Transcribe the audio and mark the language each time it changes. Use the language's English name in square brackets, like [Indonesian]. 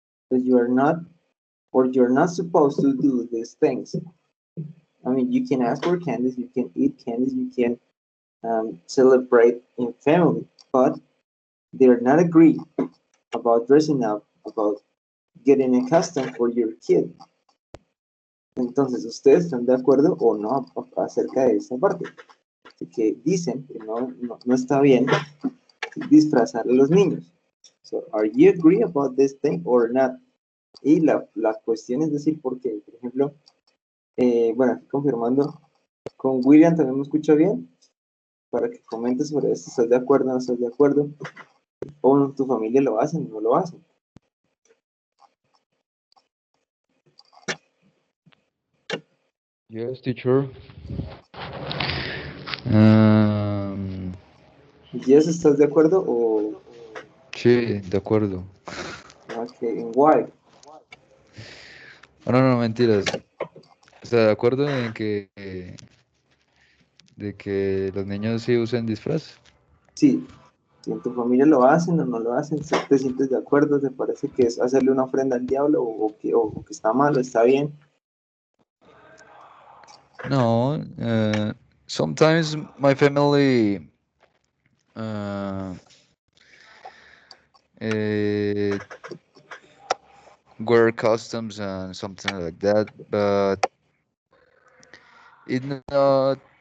[English] That you are not, or you're not supposed to do these things. I mean, you can ask for candies, you can eat candies, you can celebrate in family, but they're not agree about dressing up, about getting a costume for your kid. [Spanish] Entonces, ¿ustedes están de acuerdo o no acerca de esa parte? Que dicen que no está bien disfrazar a los niños. [English] So, are you agree about this thing or not? [Spanish] Y la cuestión es decir, porque, por ejemplo, bueno, aquí confirmando, con William también me escucha bien. para que comentes sobre esto. ¿Estás de acuerdo o no estás de acuerdo? ¿O tu familia lo hacen o no lo hacen? [English] Yes, teacher. Um, [Spanish] ¿Yes estás de acuerdo o sí, de acuerdo. [English] okay, en why? [Spanish] Oh, no, no, mentiras. ¿Está de acuerdo en que de que los niños sí usen disfraz? Sí, si en tu familia lo hacen o no lo hacen, si te sientes de acuerdo, te parece que es hacerle una ofrenda al diablo o que está mal o está bien. No. [English] Sometimes my family uh, uh, wear customs and something like that, but it not